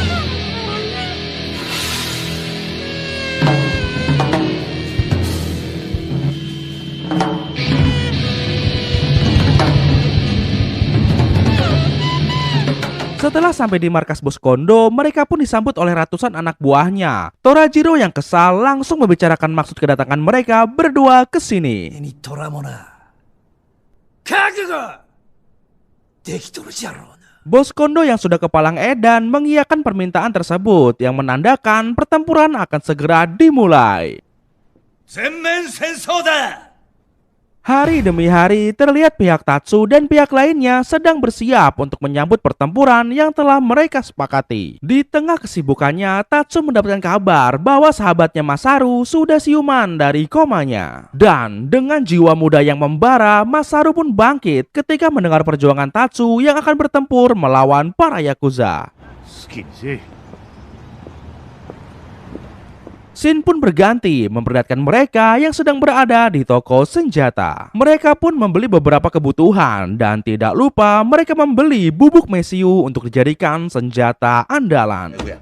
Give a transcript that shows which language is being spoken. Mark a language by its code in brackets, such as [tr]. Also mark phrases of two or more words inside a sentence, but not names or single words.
[id] Setelah sampai di markas Bos Kondo, mereka pun disambut oleh ratusan anak buahnya. Torajiro yang kesal langsung membicarakan maksud kedatangan mereka berdua ke sini. [ja] できとるじゃろうな。 [id] Bos Kondo yang sudah kepalang edan mengiyakan permintaan tersebut yang menandakan pertempuran akan segera dimulai. [ja] 全面戦争だ。 [id] Hari demi hari terlihat pihak Tatsu dan pihak lainnya sedang bersiap untuk menyambut pertempuran yang telah mereka sepakati. Di tengah kesibukannya, Tatsu mendapatkan kabar bahwa sahabatnya Masaru sudah siuman dari komanya. Dan dengan jiwa muda yang membara, Masaru pun bangkit ketika mendengar perjuangan Tatsu yang akan bertempur melawan para Yakuza. [ja] 好きにせえ。 [id] Scene pun berganti memperlihatkan mereka yang sedang berada di toko senjata. Mereka pun membeli beberapa kebutuhan dan tidak lupa mereka membeli bubuk mesiu untuk dijadikan senjata andalan.